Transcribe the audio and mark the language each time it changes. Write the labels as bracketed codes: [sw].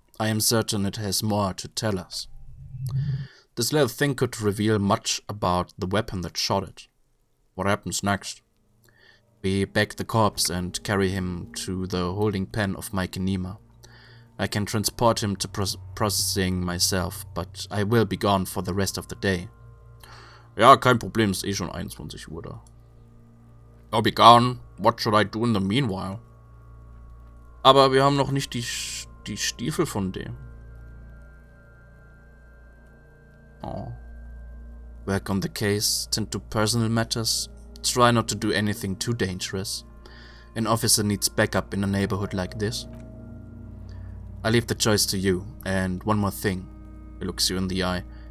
[en] I am certain it has more to tell us. This little thing could reveal much about the weapon that shot it. What happens next? We bag the corpse and carry him to the holding pen of Mike Nima. I can transport him to processing myself, but I will be gone for the rest of the day. [de] Ja, kein Problem, ist eh schon 21 Uhr da. [en] I'll be gone. What should I do in the meanwhile? [de] Aber wir haben noch nicht die Stiefel von dem. [en] Oh. Work on the case, tend to personal matters. Try not to do anything too dangerous. An officer needs backup in a neighborhood like this. I leave the choice to you, and one more thing. He looks you in the eye.